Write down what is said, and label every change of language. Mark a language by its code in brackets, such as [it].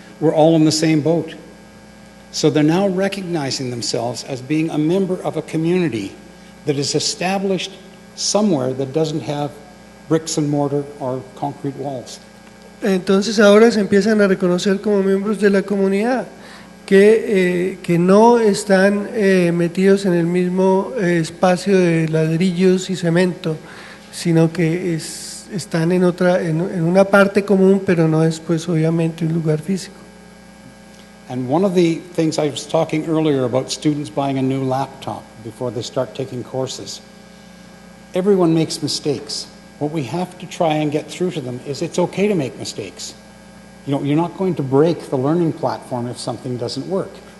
[en] We're all in the same boat. So they're now recognizing themselves as being a member of a community that is established somewhere that doesn't have bricks and mortar or concrete walls. [es] Entonces ahora se empiezan a reconocer como miembros de la comunidad, que no están metidos en el mismo espacio de ladrillos y cemento, sino que están en una parte común, pero no es pues obviamente un lugar físico. [en] And one of the things I was talking earlier about students buying a new laptop before they start taking courses, everyone makes mistakes. What we have to try and get through to them is it's okay to make mistakes. You're not going to break the learning platform if something doesn't work.